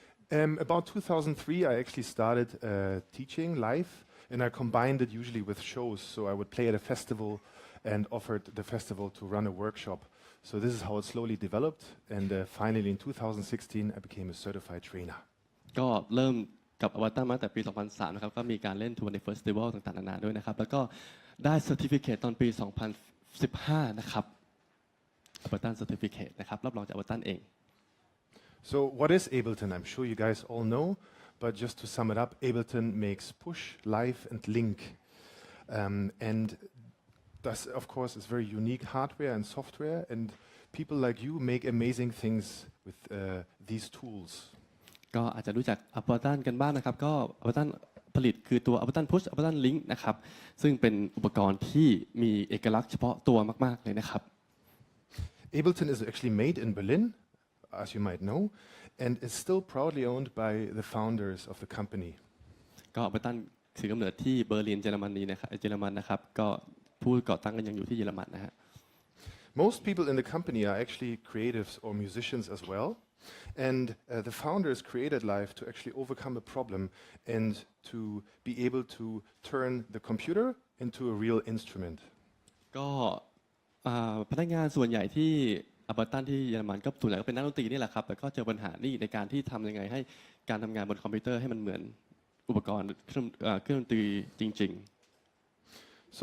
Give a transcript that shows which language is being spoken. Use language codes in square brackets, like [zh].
[en] About 2003 I actually started teaching live and I combined it usually with shows. So I would play at a festival and offered the festival to run a workshop. So this is how it slowly developed and finally in 2016 I became a certified trainer. [th] ก็เริ่มกับอวตารมาแต่ปี 2003 นะครับก็มีการเล่นทัวร์ในเฟสติวัลต่างๆนานาด้วยนะครับแล้วก็ได้เซอร์ติฟิเคตตอนปี 2015 นะครับอวตารเซอร์ติฟิเคตนะครับรับรองจากอวตารเอง [en] So what is Ableton? I'm sure you guys all know, but just to sum it up, Ableton makes push, live, and link. And thus, of course, is very unique hardware and software, and people like you make amazing things with these tools. [th] ก็อาจจะรู้จัก Ableton กันบ้างนะครับก็ Ableton ผลิตคือตัว Ableton Push Ableton Link นะครับซึ่งเป็นอุปกรณ์ที่มีเอกลักษณ์เฉพาะตัวมากๆเลยนะครับ [en] Ableton is actually made in Berlin, as you might know, and is still proudly owned by the founders of the company. [th] ก็ Ableton ถือกำเนิดที่เบอร์ลินเยอรมนีนะครับเยอรมันนะครับก็ผู้ก่อตั้งกันยังอยู่ที่เยอรมันนะฮะ [en] Most people in the company are actually creatives or musicians as well. And the founders created Live to actually overcome a problem and to be able to turn the computer into a real instrument. [th] ก็พนักงานส่วนใหญ่ที่Ableton ที่เยอรมันก็ส่วนใหญ่ก็เป็นนักดนตรีนี่แหละครับแต่ก็เจอปัญหานี่ในการที่ทำยังไงให้การทำงานบนคอมพิวเตอร์ให้มันเหมือนอุปกรณ์เครื่องดนตรีจริงๆ